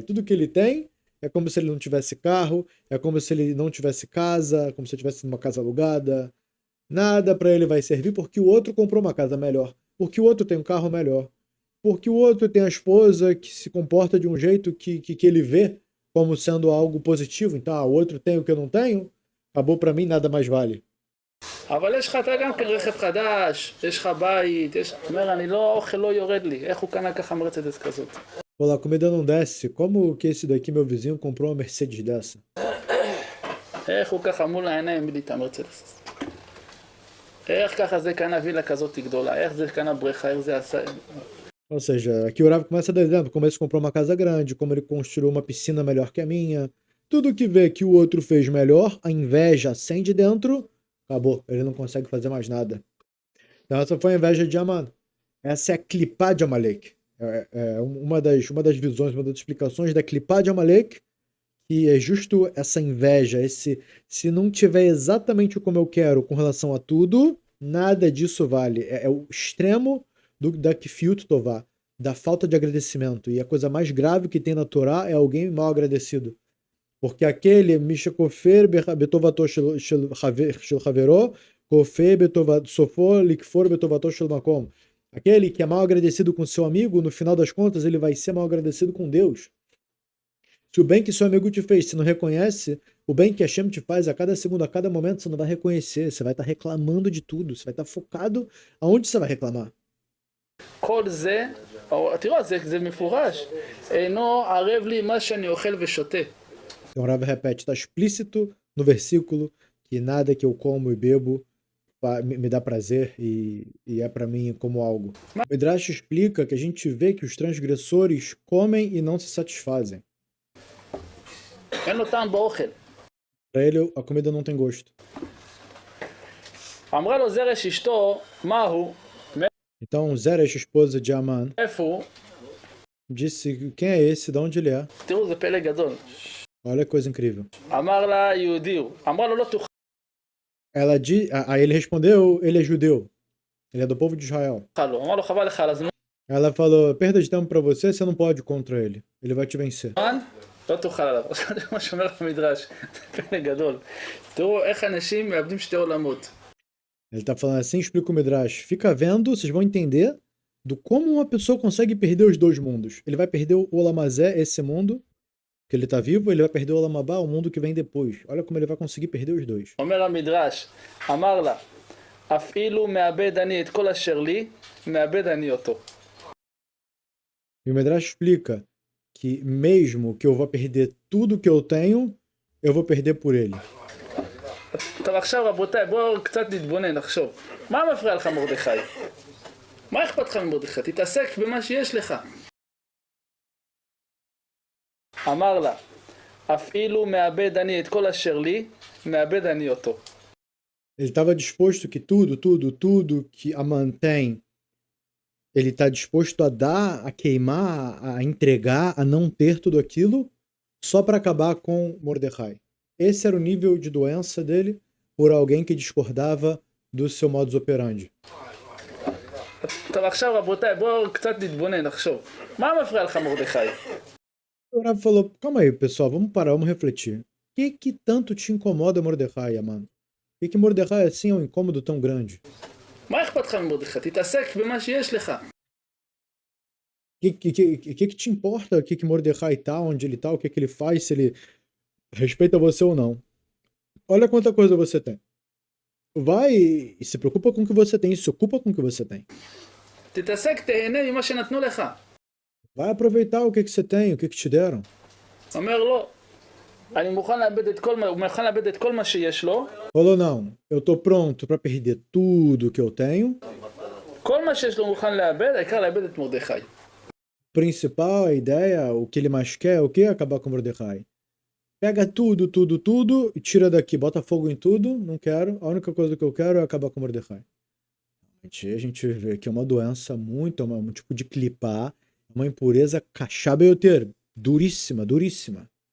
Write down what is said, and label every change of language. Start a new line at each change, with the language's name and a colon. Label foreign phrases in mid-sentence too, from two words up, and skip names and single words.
Portuguese: Tudo que ele tem é como se ele não tivesse carro, é como se ele não tivesse casa, como se ele tivesse numa casa alugada. Nada para ele vai servir porque o outro comprou uma casa melhor, porque o outro tem um carro melhor, porque o outro tem a esposa que se comporta de um jeito que ele vê como sendo algo positivo. Então, o outro tem o que eu não tenho, acabou, para mim nada mais vale.
Hebrew: אבל יש לך אתה גם כן רכב חדש, יש לך בית, אומר, אני לא, האוכל לא יורד לי, איך הוא קנה ככה מרצדס כזאת?
Portuguese: Pô, a comida não desce, como que esse daqui, meu vizinho, comprou uma Mercedes dessa?
Hebrew: איך הוא ככה מול העיניים בלי את המרצדס? איך ככה זה קנה וילה כזאת גדולה? איך זה קנה בריכה? איך זה עשה?
Portuguese: Ou seja, aqui o Rav começa a dar exemplo, como ele comprou uma casa grande, como ele construiu uma piscina melhor que a minha. Tudo que vê que o outro fez melhor, a inveja acende dentro, acabou, ele não consegue fazer mais nada. Então essa foi a inveja de Aman. Essa é a Klipá de Amalek. Uma das visões, uma das explicações da Klipá de Amalek, que é justo essa inveja, se não tiver exatamente como eu quero com relação a tudo, nada disso vale. É o extremo da
Hebrew: כפיות טובה,
Portuguese: da falta de agradecimento. E a coisa mais grave que tem na Torá é alguém mal agradecido. Porque aquele
Hebrew: מי שהוא כופר בטובתו של חברו, כופר סופו לכפור בטובתו של מקום.
Portuguese: Aquele que é mal agradecido com seu amigo, no final das contas, ele vai ser mal agradecido com Deus. Se o bem que seu amigo te fez, você não reconhece, o bem que Hashem te faz a cada segundo, a cada momento, você não vai reconhecer, você vai estar reclamando de tudo, você vai estar focado aonde você vai reclamar.
Hebrew: כל זה, תראו, זה מפורש, אינו ערב לי מה שאני אוכל ושותה.
Portuguese: Então o Rav repete, está explícito no versículo que nada que eu como e bebo me dá prazer e é para mim como algo. O Midrash explica que a gente vê que os transgressores comem e não se satisfazem.
Hebrew: אין לו טעם באוכל.
Portuguese: Para ele a comida não tem gosto.
Hebrew: אמרה לו זרש אשתו, מה הוא?
Portuguese: Então Zeresh, esposa de Aman,
Hebrew: איפה הוא?
Portuguese: disse quem é esse, de onde ele é.
Hebrew: תראו, זה פלא גדול.
Portuguese: Olha que coisa incrível.
Hebrew: אמר לה יהודי הוא. אמרה לו לא תוכל.
Portuguese: Aí ele respondeu, ele é judeu. Ele é do povo de Israel. אמר לו חבל לך על הזמן. Ela falou, perda de tempo para você não pode contra ele. Ele vai te vencer.
Hebrew: לא תוכל עליו. עכשיו זה מה שאומר המדרש. זה פלא גדול. תראו איך אנשים מאבדים שתי עולמות.
Portuguese: Ele tá falando assim, explica o Midrash. Fica vendo, vocês vão entender do como uma pessoa consegue perder os dois mundos. Ele vai perder o Olamazé, esse mundo, que ele tá vivo, ele vai perder o Olamabá, o mundo que vem depois. Olha como ele vai conseguir perder os dois.
Hebrew: אומר המדרש, אמר לה, אפילו מאבד אני את כל אשר לי, מאבד אני אותו.
Portuguese: E o Midrash explica que mesmo que eu vou perder tudo que eu tenho, eu vou perder por ele.
Hebrew: טוב, עכשיו רבותיי, בואו קצת נתבונן, נחשוב. מה מפריע לך מרדכי? מה אכפת לך ממרדכי? תתעסק במה שיש לך. אמר לה, אפילו מאבד אני את כל אשר לי, מאבד אני אותו.
Portuguese: Ele estava disposto que tudo que a mantém, ele está disposto a dar, a queimar, a entregar, a não ter tudo aquilo, só para acabar com Mordecai. Esse era o nível de doença dele por alguém que discordava do seu
Latin: modus operandi.
Hebrew: טוב, עכשיו רבותיי, בואו קצת נתבונן, נחשוב. מה מפריע לך מרדכי?
Portuguese: O Rav falou, calma aí, pessoal, vamos parar, vamos refletir. O que tanto te incomoda Mordecai, mano? Por que Mordecai assim é um incômodo tão grande?
Hebrew: מה אכפת לך ממרדכי? תתעסק במה שיש לך.
Portuguese: O que te importa o que Mordecai tá, onde ele tá, o que ele faz, se ele respeita você ou não? Olha quanta coisa você tem. Vai e se preocupa com o que você tem, se ocupa com o que você tem.
Hebrew: תתעסק, תהנה ממה שנתנו לך.
Portuguese: Vai aproveitar o que você tem, o que te deram.
Hebrew: אומר לא, אני מוכן לאבד את כל מה, הוא מוכן לאבד את כל מה שיש לו.
Portuguese: Falou, não, eu tô pronto pra perder tudo que eu tenho.
Hebrew: כל מה שיש לו הוא מוכן לאבד, העיקר לאבד את מרדכי.
Portuguese: Principal, a ideia, o que ele mais quer é o que? Acabar com Mordecai. Pega tudo e tira daqui, bota fogo em tudo, não quero. A única coisa que eu quero é acabar com Mordecai. A gente vê que é uma doença muito, um tipo de clipar, uma impureza cachabeioteira, duríssima, duríssima.